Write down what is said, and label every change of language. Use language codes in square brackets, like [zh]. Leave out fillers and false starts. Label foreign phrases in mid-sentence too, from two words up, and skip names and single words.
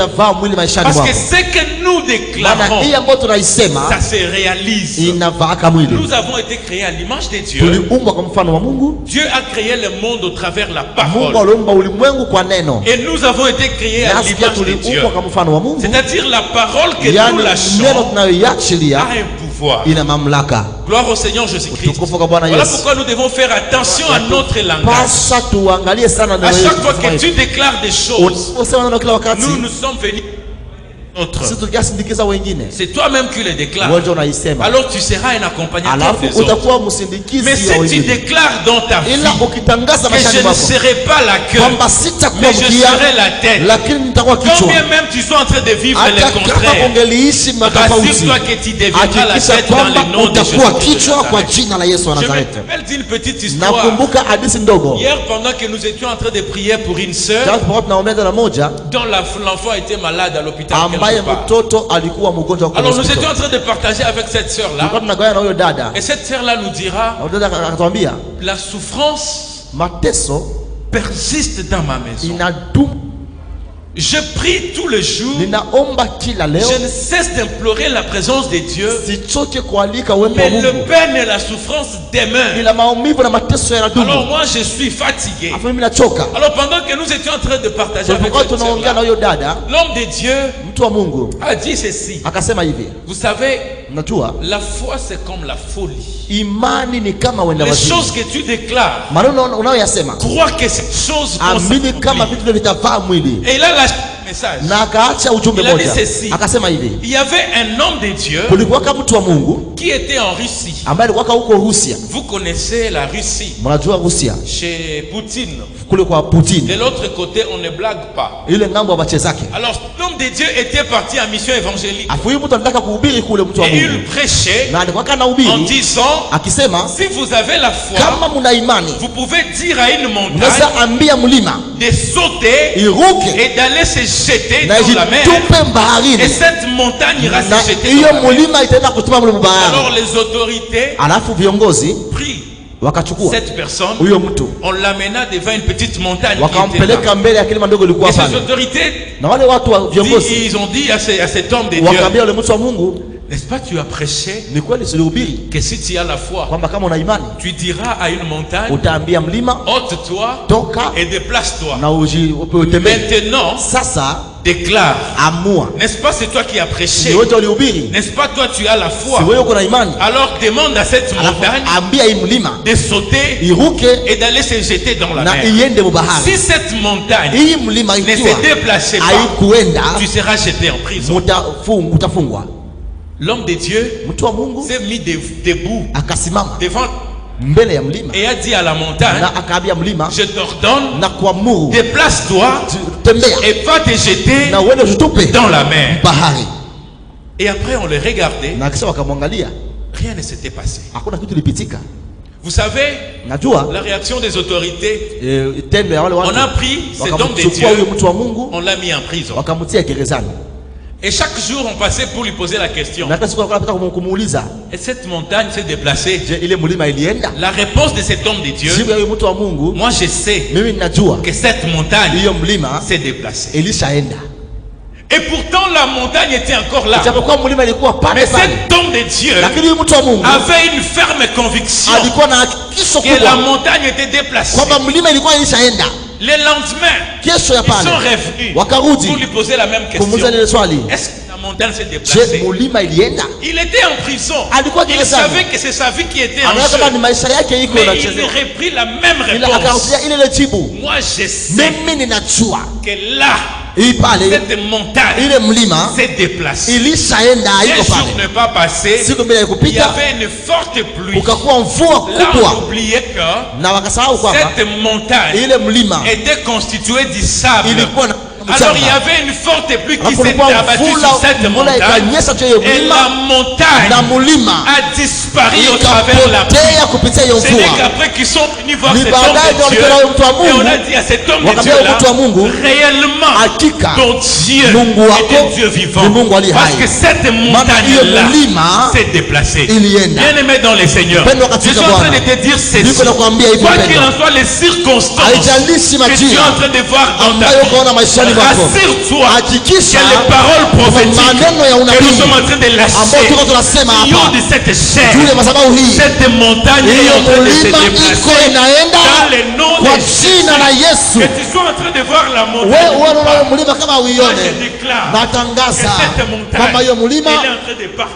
[fr] Parce que ce que nous déclarons, ça se réalise. Nous avons été créés à l'image de Dieu. Dieu a créé le monde au travers de la parole. Et nous avons été créés à l'image de Dieu. C'est-à-dire la parole que nous lâchons a un pouvoir. pouvoir. [sw] ina mamlaka. [fr] Gloire au Seigneur Jésus-Christ. [sw] Utukufu kwa Bwana [fr] Voilà [sw] Yesu. [fr] pourquoi nous devons faire attention à notre langage. [sw] Pasha tuangalie sana [fr] À [sw] neno [fr] chaque fois que [sw] letu. [fr] tu déclares des choses, [sw] Usema neno kila wakati. [fr] nous sommes venus notre. [sw] Sisi tukisindikiza wengine. [fr] C'est toi-même qui le déclares. [sw] Wewe unaisema. [fr] Alors tu seras un accompagnateur [sw] Alafu [fr] des autres. [sw] utakuwa msindikizi [fr] Mais si [sw] wa [fr] tu [sw] wengine. [fr] déclares dans ta vie [sw] Ila ukitangaza [fr] que [sw] maishani [fr] je ne [sw] mwako [fr] serai pas la queue, [sw] kwamba sitakuwa [fr] mais je [sw] mkia [fr] serai la tête, [sw] lakini nitakuwa kichwa. [fr] combien même tu sois en train de vivre [sw] Hata [fr] le [sw] kama [fr] contraire, [sw] ungeliishi matofauti, [fr] rassure-toi que tu deviendras la [sw] hakikisha [fr] tête dans [sw] kwamba [fr] le nom de Jésus. [sw] utakuwa kichwa kwa jina la Yesu wa [fr] Je me [sw] Nazareti. [fr] rappelle d'une petite histoire. [sw] Nakumbuka hadithi ndogo. [fr] Hier, pendant que nous étions en train de prier pour une sœur [sw] Jana tulipokuwa tunaombea dada moja [fr] dont l'enfant était malade à l'hôpital [sw] ambaye [fr] quelque part. [sw] mtoto alikuwa mgonjwa kwa [fr] Alors nous [sw] hospitali. [fr] étions en train de partager avec cette sœur-là. [sw] Tulikuwa tunagawana na huyo dada. [fr] Et cette sœur-là nous dira, [sw] Na huyo dada akatuambia [fr] la souffrance [sw] mateso [fr] persiste dans ma maison. [sw] inadumu. [fr] Je prie tous les jours. [sw] Ninaomba kila leo. [fr] Je ne cesse d'implorer la présence de Dieu. [sw] Sichoke kualika uwepo wa [fr] Mais le [sw] Mungu. [fr] peine et la souffrance demeurent. [sw] Ila maumivu na mateso yanadumu. [fr] Alors moi je suis fatigué. [sw] Afu mimi nachoka. [fr] Alors pendant que nous étions en train de partager avec [sw] Tulipokuwa [fr] cette [sw] tunaongea na [fr] sœur-là, [sw] huyo dada, [fr] l'homme de Dieu [sw] mtu wa Mungu [fr] a dit ceci. [sw] akasema hivi, [fr] Vous savez, [sw] unajua [fr] la foi c'est comme la folie. [sw] imani ni kama wenda [fr] Les [sw] wazimu. [fr] choses que tu déclares, [sw] Maneno unayoyasema [fr] crois que ces choses vont [sw] amini kama [fr] s'accomplir. [sw] vitu vile vitavaa mwili. [fr] Et là, message. [sw] Na akaacha ujumbe [fr] Il a dit [sw] moja [fr] ceci. [sw] akasema hivi, [fr] Il y avait un homme de Dieu [sw] kulikuwaka mtu wa Mungu [fr] qui était en Russie. [sw] ambaye alikuwaka huko Rusia. [fr] Vous connaissez la Russie, [sw] Mnajua Rusia [fr] chez Poutine. [sw] kule kwa [fr] De [sw] Putin, [fr] l'autre côté, on ne blague pas. [sw] ile ngambo ya bache zake. [fr] Alors, l'homme de Dieu était parti en mission évangélique. [sw] Afu huyu mtu anataka kuhubiri kule, mtu wa [fr] Et il [sw] Mungu, [fr] prêchait [sw] na alikuwa [fr] en [sw] anahubiri [fr] disant, [sw] akisema, [fr] si vous avez la foi, [sw] kama mna imani [fr] vous pouvez dire à une montagne [sw] mnaweza ambia mlima [fr] de sauter [sw] iruke [fr] et d'aller se jeter [sw] na [fr] dans la mer. [sw] ijitupe baharini, [fr] Et cette montagne ira [sw] na [fr] se jeter [sw] hiyo [fr] dans la mer. [sw] mlima itaenda kutupa mle [fr] Alors [sw] bahari. [fr] les autorités [sw] Alafu viongozi [fr] prient [sw] wakachukua [fr] cette personne, [sw] huyo mtu [fr] on l'amena devant une petite montagne qui était [sw] wakampeleka [fr] là. [sw] mbele ya kilima ndogo [fr] Et [sw] ilikuwa [fr] ces [sw] pale, [fr] autorités, [sw] na wale watu wa viongozi [fr] ils ont dit à cet homme de Dieu, [sw] wakaambia yule mtu wa Mungu, [fr] n'est-ce pas, tu as prêché [sw] ni kweli silihubiri [fr] que si tu as la foi, [sw] kwamba kama una imani [fr] tu diras à une montagne, [sw] utaambia mlima [fr] ôte-toi [sw] toka [fr] et déplace-toi. [sw] na utembee. [fr] Maintenant, [sw] Sasa [fr] déclare. [sw] amua, [fr] N'est-ce pas, c'est toi qui as prêché. [sw] si wewe ulihubiri, [fr] N'est-ce pas, toi tu as la foi. [sw] si wewe uko na imani, [fr] Alors demande à cette [sw] alafu [fr] montagne [sw] ambia hii mlima [fr] de sauter [sw] iruke [fr] et d'aller se jeter dans la [sw] na [fr] mer. [sw] iende mubahari. [fr] Si cette montagne [sw] Hii mlima [fr] ne [sw] ikiwa [fr] se déplaçait pas, [sw] haikuenda [fr] tu seras jeté en prison. [sw] utafungwa. [fr] L'homme de Dieu [sw] Mtu wa Mungu [fr] s'est mis debout [sw] akasimama [fr] devant [sw] mbele ya mlima [fr] et a dit à la montagne, [sw] na akaambia mlima [fr] je t'ordonne, [sw] na kuamuru, [fr] déplace-toi [sw] tembea [fr] et va te jeter [sw] na uende ujitupe [fr] dans la mer. [sw] bahari. [fr] Et après on le regardait, [sw] Na kisha wakamwangalia, [fr] rien ne s'était passé. [sw] hakuna kitu ilipitika. [fr] Vous savez, [sw] Najua [fr] la réaction des autorités, [sw] tendo ya wale [fr] on [sw] watu [fr] a pris cet homme de [sw] wakamchukua huyo [fr] Dieu, [sw] mtu wa Mungu [fr] on l'a mis en prison. [sw] wakamtia gerezani, [fr] Et chaque jour on passait pour lui poser la question. [sw] na hata siku alikuwa anataka kumuuliza, [fr] Et cette montagne s'est déplacée. [sw] je, ile mlima ilienda? [fr] La réponse de cet homme de Dieu, [sw] Jibu ya huyo mtu wa Mungu, [fr] moi je sais [sw] mimi ninajua [fr] que cette montagne [sw] hiyo mlima [fr] s'est déplacée. [sw] ilishaenda, [fr] Et pourtant la montagne était encore là. [sw] japokuwa mlima ilikuwa pale [fr] Mais [sw] pale, [fr] cet homme de Dieu [sw] lakini huyu mtu wa Mungu [fr] avait une ferme conviction [sw] alikuwa na hakikisho [fr] que la [sw] kubwa [fr] montagne était déplacée. [sw] kwamba mlima ilikuwa ilishaenda. [fr] Le lendemain, [sw] Kesho ya [fr] ils sont [sw] pale [fr] revenus [sw] wakarudi [fr] pour lui poser la même question. [sw] kumuuliza lile swali, [fr] Est-ce que la montagne s'est [sw] je, [fr] déplacée? [sw] mlima ilienda? [fr] Il était en prison. [sw] Alikuwa [fr] Il [sw] gerezani. [fr] savait que c'est sa vie qui était en [sw] Anaona kama [fr] jeu. [sw] ni maisha yake iko [fr] Mais il [sw] inachezewa, [fr] reprit la même [sw] ila [fr] réponse. [sw] akarudia ile ile jibu, [fr] Moi je sais [sw] mimi ninajua [fr] que là, [sw] hii pale [fr] cette montagne [sw] ile mlima [fr] s'est déplacée. [sw] ilishaenda, [fr] Un [sw] haiko [fr] jour [sw] pale. [fr] n'est pas passé. [sw] Siku mbili [fr] Il y [sw] haikupita, [fr] avait une forte pluie. [sw] ukakuwa mvua [fr] Là, on [sw] kubwa, [fr] oubliait que [sw] na wakasahau kwamba [fr] cette montagne [sw] ile mlima [fr] était constituée du sable. [sw] ilikuwa na [fr] Alors il y [sw] mchanga. [fr] avait une forte pluie qui [sw] Alafu [fr] s'était [sw] kulikuwa [fr] abattue sur cette [sw] mvula [fr] montagne. [sw] ikanyesha juu ya hiyo [fr] Et la [sw] mlima, [fr] montagne [sw] na mlima [fr] a disparu au travers la pluie. [sw] ikapotea kupitia hiyo [fr] Ce n'est [sw] mvua. [fr] qu'après qu'ils sont venus voir [sw] Ni [fr] cet homme [sw] baadaye ndio [fr] de Dieu. [sw] walikuwa na huyo mtu wa [fr] Et on a [sw] Mungu, [fr] dit à cet homme de [sw] wakaambia [fr] Dieu [sw] huyo mtu wa Mungu, [fr] là, réellement, [sw] hakika [fr] ton Dieu [sw] Mungu wako [fr] est un Dieu vivant. [sw] ni Mungu ali [fr] Parce [sw] hai. [fr] que cette [sw] Maana hiyo [fr] montagne-là [sw] mlima [fr] s'est déplacée. [sw] ilienda. [fr] Bien-aimé dans les seigneurs, [sw] Mpendwa [fr] je [sw] katika [fr] suis en train [sw] Bwana, [fr] de te dire ceci. [sw] niko nakwambia hivi [fr] Quoi qu'il [sw] mpendwa, [fr] en soit, les circonstances [sw] haijalishi [fr] que tu es [sw] majira [fr] en train de voir dans ta [sw] ambayo [fr] vie, [sw] ukaona maishani mwako, [fr] rassure-toi [sw] hakikisha [fr] que les paroles prophétiques [sw] maneno ya [fr] que nous [sw] unabii [fr] sommes en train de [sw] ambao [fr] lâcher, [sw] tuko tunasema [fr] qui ont [sw] hapa [fr] de cette chair, [sw] juu ya madhabahu hii, [fr] cette montagne est [sw] hiyo [fr] en train de se [sw] mlima iko [fr] déplacer [sw] inaenda [fr] dans le nom [sw] kwa [fr] de [sw] jina la Yesu. [fr] que tu sois en train de voir la montagne, [sw] wewe unaona mlima kama [fr] moi [sw] uione, [fr] je déclare [sw] natangaza [fr] que cette montagne [sw] kwamba hiyo mlima [fr] elle est en train de partir.